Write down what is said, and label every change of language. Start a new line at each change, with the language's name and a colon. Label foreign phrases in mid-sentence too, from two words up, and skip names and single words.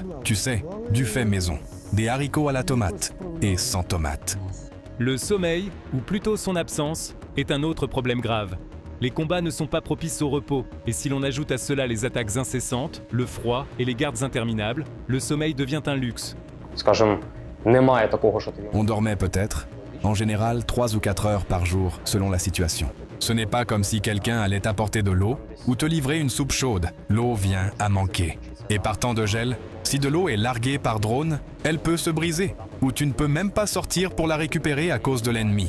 French: Tu sais, du fait maison. Des haricots à la tomate et sans tomate. Le sommeil, ou plutôt son absence, est un autre problème grave. Les combats ne sont pas propices au repos, et si l'on ajoute à cela les attaques incessantes, le froid et les gardes interminables, le sommeil devient un luxe.
Ukrainian: Скажем, немає такого, що тобі.
French: On dormait peut-être, en général 3 ou 4 heures par jour selon la situation. Ce n'est pas comme si quelqu'un allait t'apporter de l'eau ou te livrer une soupe chaude. L'eau vient à manquer. Et par temps de gel, si de l'eau est larguée par drone, elle peut se briser, ou tu ne peux même pas sortir pour la récupérer à cause de l'ennemi.